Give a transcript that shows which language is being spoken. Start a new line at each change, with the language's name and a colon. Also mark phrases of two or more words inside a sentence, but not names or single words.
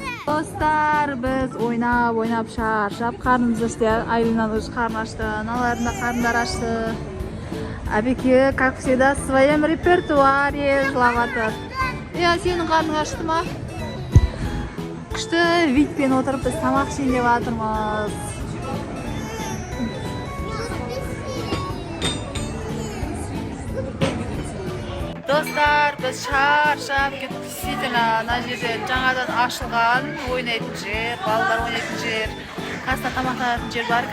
Kazakh: Достар, біз ойнап шаршап, қарнымыз ашты, Айлинан уже қарны ашты, аналардың да қарындар ашты. Әбеке,
Russian: как всегда, в своем репертуаре жылаватыр.
Kazakh: Сенің қарның ашты ма? Күшті витпен отырып біз тамақ ішейін деп жатырмыз. Достар, біз шаршап кетіп, действительно, ана жерде жаңадан ашылған ойнайтын жер, балалар ойнайтын жер, қасында тамақтанатын жер бар.